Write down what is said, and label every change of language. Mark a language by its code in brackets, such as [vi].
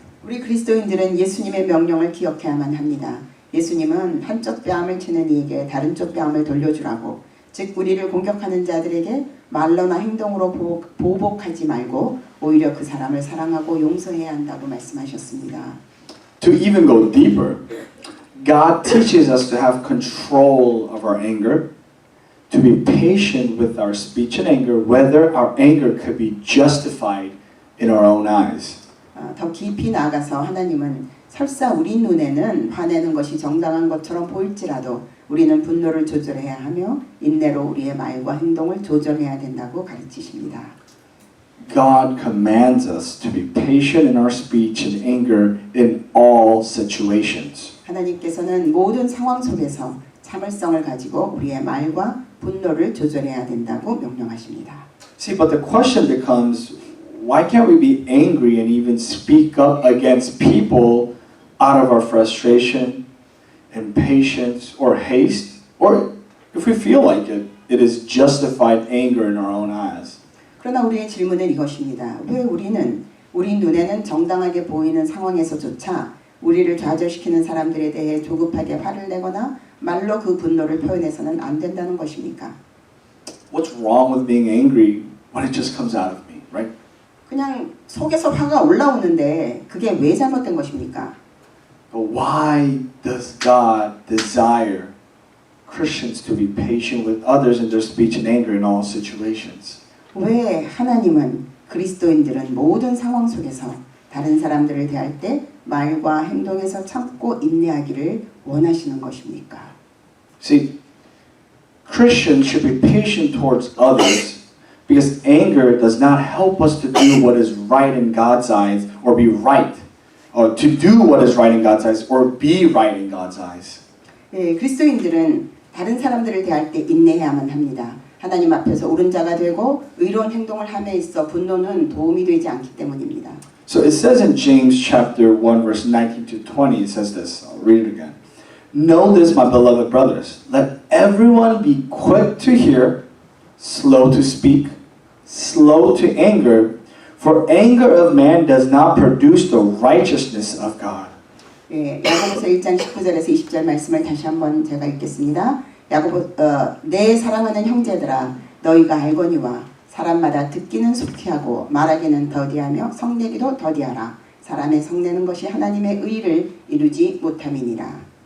[ko] 우리 그리스도인들은 예수님의 명령을 기억해야만 합니다. 예수님은 한쪽 뺨을 치는 이에게 다른 쪽 뺨을 돌려주라고, 즉 우리를 공격하는 자들에게 말로나 행동으로 보복하지 말고 오히려 그 사람을 사랑하고 용서해야 한다고 말씀하셨습니다. [en] To even go deeper, God teaches us to have control of our anger, to be patient with our speech and anger, whether our anger could be justified in our own eyes. [ko] 더 깊이 나아가서 하나님은 설사 우리 눈에는 화내는 것이 정당한 것처럼 보일지라도 우리는 분노를 조절해야 하며 인내로 우리의 말과 행동을 조절해야 된다고 가르치십니다. [en] God commands us to be patient in our speech and anger in all situations. [ko] 하나님께서는 모든 상황 속에서 참을성을 가지고 우리의 말과 분노를 조절해야 된다고 명령하십니다. [en] See, but the question becomes, why can't we be angry and even speak up against people out of our frustration, impatience, or haste? Or if we feel like it, it is justified anger in our own eyes. [ko] 그러나 우리의 질문은 이것입니다. 왜 우리는 우리 눈에는 정당하게 보이는 상황에서조차 우리를 좌절시키는 사람들에 대해 조급하게 화를 내거나 말로 그 분노를 표현해서는 안 된다는 것입니까? [en] What's wrong with being angry when it just comes out of me, right? [ko] 그냥 속에서 화가 올라오는데 그게 왜 잘못된 것입니까? [en] But why does God desire Christians to be patient with others in their speech and anger in all situations? [ko] 왜 하나님은 그리스도인들은 모든 상황 속에서 다른 사람들을 대할 때 말과 행동에서 참고 인내하기를 원하시는 것입니까? [en] See, Christians should be patient towards others because anger does not help us to do what is right in God's eyes or be right, or to do what is right in God's eyes or be right in God's eyes. [ko] 예, 그리스도인들은 다른 사람들을 대할 때 인내해야만 합니다. 하나님 앞에서 옳은 자가 되고 의로운 행동을 함에 있어 분노는 도움이 되지 않기 때문입니다. [en] So it says in James chapter 1 verse 19 to 20, it says this, I'll read it again. Know this, my beloved brothers, let everyone be quick to hear, slow to speak, slow to anger, for anger of man does not produce the righteousness of God. [ko] 예, 야고보서 1장 19절에서 20절 말씀을 다시 한번 제가 읽겠습니다. 내 사랑하는 형제들아 너희가 알거니와 사람마다 듣기는 속히 하고 말하기는 더디하며 성내기도 더디하라. 사람의 성내는 것이 하나님의 의를 이루지 못함이니라.